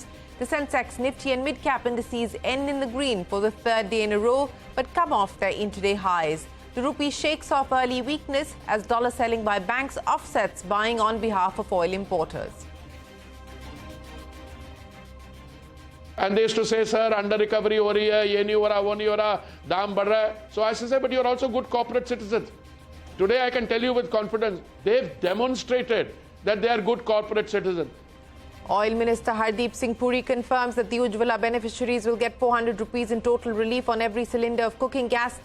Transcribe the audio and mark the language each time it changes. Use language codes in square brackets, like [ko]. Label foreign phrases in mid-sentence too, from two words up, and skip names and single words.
[en] The Sensex, Nifty and mid-cap indices end in the green for the third day in a row, but come off their intraday highs. The rupee shakes off early weakness as dollar selling by banks offsets buying on behalf of oil importers. And they used to say, sir, under recovery [hi] हो रही है, ये नहीं हो रहा, वो नहीं हो रहा, दाम बढ़ रहा है. [en] So I say, but you're also good corporate citizens. Today I can tell you with confidence, they've demonstrated that they are good corporate citizens. Oil Minister Hardeep Singh Puri confirms that the Ujjwala beneficiaries will get 400 rupees in total relief on every cylinder of cooking gas.